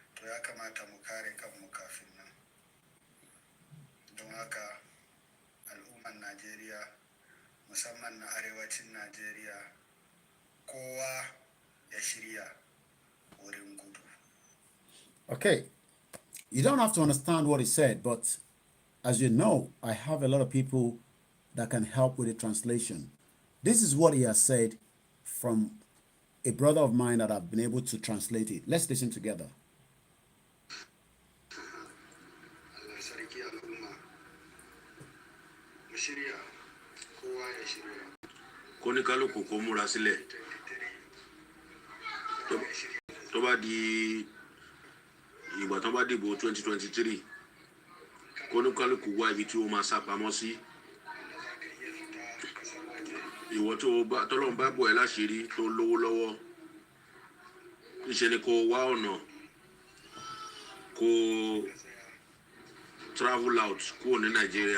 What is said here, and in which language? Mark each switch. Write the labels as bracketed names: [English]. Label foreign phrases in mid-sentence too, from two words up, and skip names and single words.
[Hausa] ya kamata mu kare kanmu kafin nan. Don haka al'umman Najeriya, musamman na arewacin Najeriya, kowa ya shirya wurin gudu. [English] Okay, you don't have to understand what he said, but as you know, I have a lot of people that can help with the translation. This is what he has said from a brother of mine that I've been able to translate it. Let's listen together. [Hausa] Allah sarki al'umma, mu shirya, kowa ya shirya. [Yoruba] Kóníkálùkù kó múra sílẹ̀. Tó bá di ìgbà tó bá dìbò 2023, kóníkálùkù wá ibi tí ó máa sá pamọ́ sí. Ìwọ tọ́lọ́run bá bọ̀ ẹ́ láṣìírí tó lówó lọ́wọ́, níṣe ni kó wá ọ̀nà kó [English] travel out [Yoruba] kúrò ní Nàìjíríà.